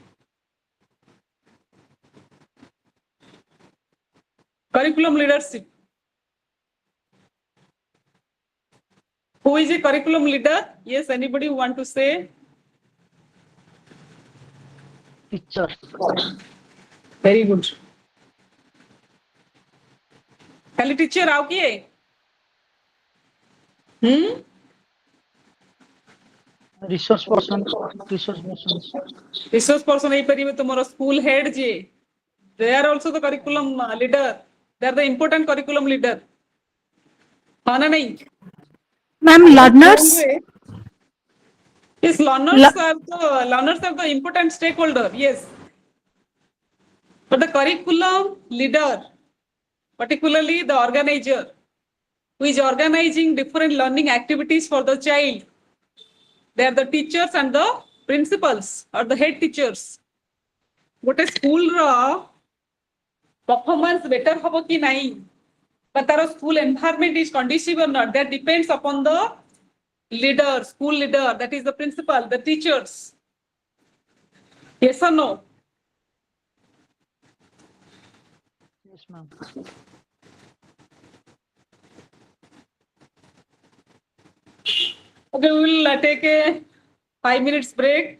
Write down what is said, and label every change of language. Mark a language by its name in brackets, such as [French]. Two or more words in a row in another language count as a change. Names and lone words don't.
[English] Curriculum leadership. Who is a curriculum leader? Yes, anybody want to say? Teacher. Very good. [Odia] ଖାଲି teacher ଆଉ କିଏ Hmm? [English] resource person, resource person. Resource person [Odia] ହେଇପାରିବେ ତୁମର [English] school head [Odia] ଯିଏ. [English] They are also the curriculum leader. They are the important curriculum leader. [Odia] ହଁ ନା ନାଇଁ? [English] Ma'am, [Odia] ଆମ [English] learners. school ରେ yes, learners are the important stakeholder. Yes, but the curriculum leader, particularly the organizer, who is organizing different learning activities for the child. They are the teachers and the principals or the head teachers. [Odia] ଗୋଟେ ସ୍କୁଲର [English] performance better [Odia] ହବ କି ନାହିଁ [English] but ତାର school environment is conducive or not, that depends upon the leader, school leader, that is the principal, the teachers. Yes or no? Yes, ma'am. Okay, we will take a 5 minutes break.